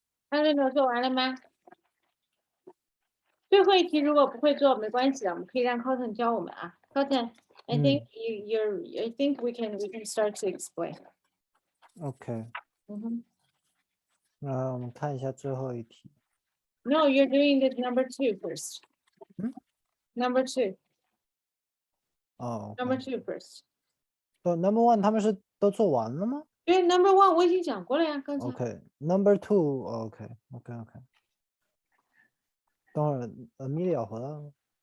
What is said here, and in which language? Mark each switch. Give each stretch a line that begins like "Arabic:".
Chinese: 艾伦诺做完了吗？最后一题如果不会做没关系的，我们可以让 Cotton 教我们啊。
English: Cotton，I think I think we can start to explain. OK，嗯哼。
Chinese: 那我们看一下最后一题。
English: No, you're doing the number 2 first. Number 2, 哦 number ，OK， 2 first.
Chinese: 不，Number One 他们是都做完了吗对，Number 1我已经讲过了呀，刚才。
English: ？OK，Number Two，OK，OK，OK。
Chinese: 等会儿Amelia 回来了。